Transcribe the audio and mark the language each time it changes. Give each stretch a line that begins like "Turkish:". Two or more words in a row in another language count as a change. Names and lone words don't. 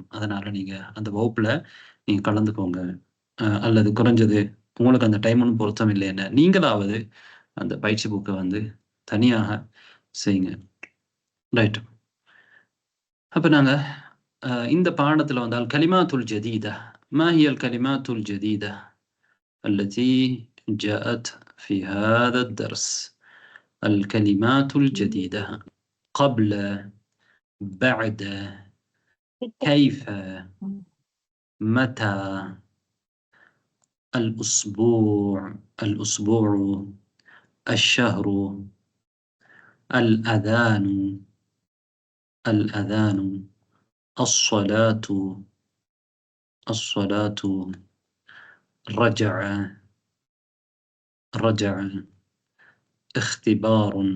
Tamil: அதனால நீங்க அந்த வகுப்புல நீங்க கலந்துக்கோங்க. அல்லது குறைஞ்சது உங்களுக்கு அந்த டைம் ஒண்ணும் பொருத்தம் இல்லைன்னா, நீங்களாவது அந்த பயிற்சி புக்க வந்து தனியாக செய்யுங்க. ரைட். அப்ப நாங்க இந்த பாடத்துல வந்து
Arabic: الكلمات الجديدة. ما هي الكلمات الجديدة التي جاءت في هذا الدرس؟ الكلمات الجديدة قبل، بعد، كيف، متى، الأسبوع، الشهر، الأذان، الصلاة، رجع، اختبار.